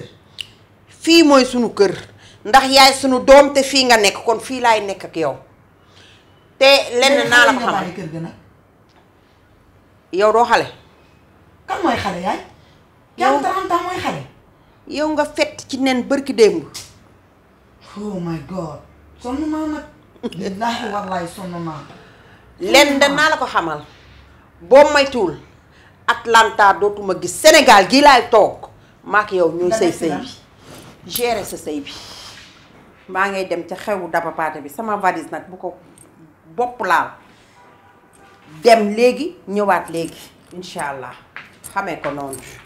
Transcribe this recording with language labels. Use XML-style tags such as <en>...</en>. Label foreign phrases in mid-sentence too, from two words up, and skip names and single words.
<wo>fii mooy suñu kër ndax yaay suñu doom te fii nga nekk kon fii laay nekk ak yow te lenn naa la ko xamal kër ga nag. yow doo xale. kan mooy xale yaay. yow 30 ans mooy xale. yow nga fett ci nen bërki démb.</wo> <en>oh my god</en> <wo>sonn naa nag.</wo> <ar>بالله والله</ar> <wo>sonn naa. lenn danaa la ko xamal boo maytuwul Atlanta dootuma gis Sénégal gii laay toog maak yow ñuy sëy sëy bi gérer sa sëy bi maa ngay dem ca xewu daba paate bi sama valise nag bu ko bopp laal dem léegi ñëwaat léegi</wo> <ar>إن شاء الله</ar> <wo>xamee ko noonu.</wo>